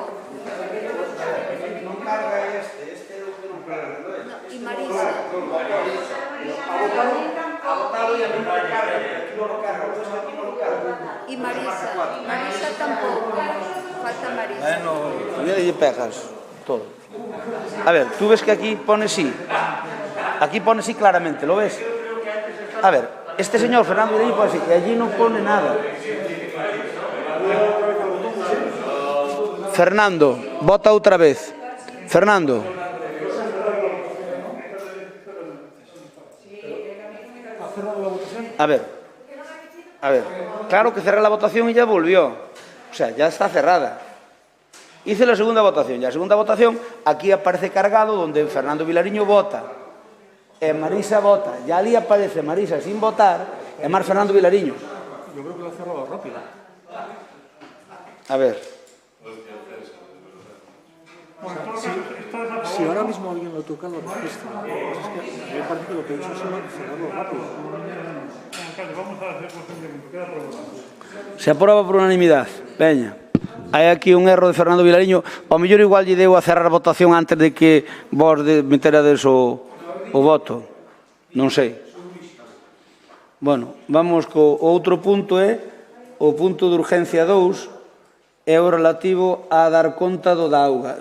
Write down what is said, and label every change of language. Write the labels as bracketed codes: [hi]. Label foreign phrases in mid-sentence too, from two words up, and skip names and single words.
[gl] Non carga este é o que non carga, non é? E Marisa. A votado e a min non carga, aquí non o carga, aquí non o carga. E Marisa tampouco. Falta Marisa. Bueno, mira e pegas todo. [es] A ver, tú ves que aquí pone sí. Aquí pone sí claramente, ¿lo ves? A ver, este señor Fernando Vilarín pone sí, y allí no pone nada. [gl] Fernando, vota outra vez. Fernando. [es] A ver, claro que cerré la votación y ya volvió. O sea, ya está cerrada. Hice la segunda votación, y la segunda votación aquí aparece cargado donde Fernando Vilariño vota. Marisa vota, ya ali aparece Marisa sin votar, [gl] e máis [es] Fernando Vilariño. Yo creo que lo ha cerrado rápido. A ver. Si ahora mismo alguien lo toca, lo registra. Es que a mí me parece que lo que he hecho es cerrarlo rápido. [gl] Se aproba por unanimidade. Veña. Hai aquí un erro de Fernando Vilariño. Ao mellor igual lle deu a cerrar a votación antes de que vos meterades o voto. Non sei. Bueno, vamos co outro punto o punto de urgencia 2 é o relativo a dar conta do da auga.